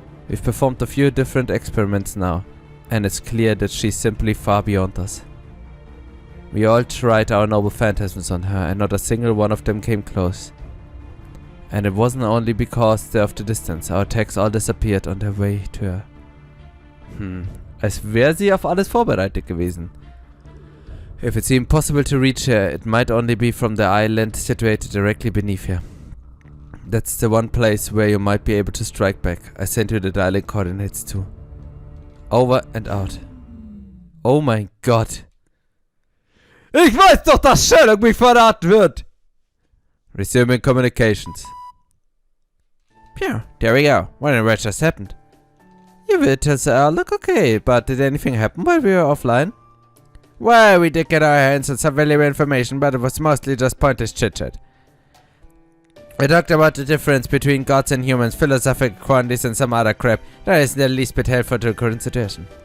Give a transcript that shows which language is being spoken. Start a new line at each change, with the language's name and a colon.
English: We've performed a few different experiments now, and it's clear that she's simply far beyond us. We all tried our noble phantasms on her, and not a single one of them came close. And it wasn't only because of the distance, our attacks all disappeared on their way to her.
German: Als wäre sie auf alles vorbereitet gewesen.
English: If it's impossible to reach her, it might only be from the island situated directly beneath her. That's the one place where you might be able to strike back. I sent you the dialing coordinates too. Over and out.
German: Oh mein Gott. Ich weiß doch, dass Sherlock mich verraten wird!
English: Resuming communications. Phew, there we go. What in the just happened? Your visitors look okay, but did anything happen while we were offline? Well, we did get our hands on some valuable information, but it was mostly just pointless chit-chat. We talked about the difference between gods and humans, philosophical quantities and some other crap that isn't the least bit helpful to the current situation.